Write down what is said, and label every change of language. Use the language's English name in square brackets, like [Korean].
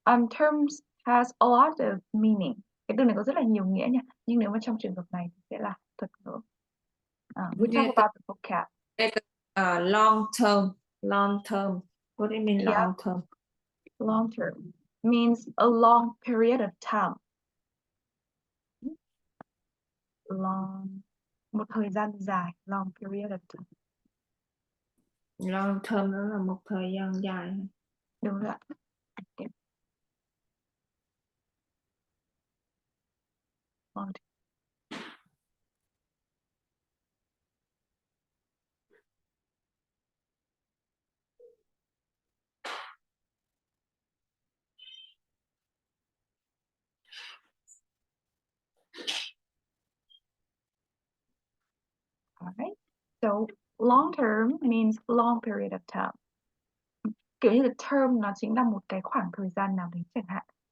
[English] Terms has a lot of meaning. [Vietnamese] Cái từ này có rất là nhiều nghĩa nha. Nhưng nếu mà trong trường hợp này thì sẽ là thuật ngữ. [English] We talk about the vocab. Long term. Long term. What do you mean long term? Long term means a long period of time. Long, [Vietnamese] một thời gian dài, [English] long period of time. [Vietnamese] Long term đó là một thời gian dài. Đúng rồi ạ. Okay. [English] Long term. All right. So long term means long period of time. [Vietnamese] Kiểu như là term nó chính là một cái khoảng thời gian nào đấy chẳng hạn.